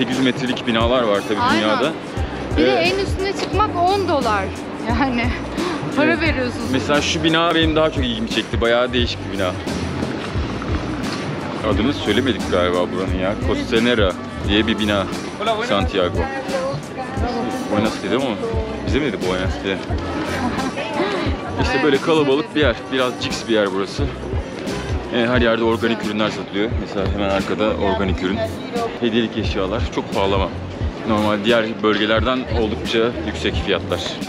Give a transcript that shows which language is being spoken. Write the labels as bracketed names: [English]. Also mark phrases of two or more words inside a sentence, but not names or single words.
[Turkish] 800 metrelik binalar var tabii Aynen. dünyada. Bir de en üstüne çıkmak 10 dolar. Yani para Evet. veriyorsunuz. Mesela şu bina benim daha çok ilgimi çekti. Bayağı değişik bir bina. Adını söylemedik galiba buranın ya. Costanera diye bir bina. Santiago. Buenos Aires ama bize mi dedi Buenos Aires? İşte böyle kalabalık bir yer. Biraz ciks bir yer burası. Her yerde organik ürünler satılıyor. Mesela hemen arkada organik ürün. Hediyelik eşyalar. Çok pahalı ama normal diğer bölgelerden oldukça yüksek fiyatlar.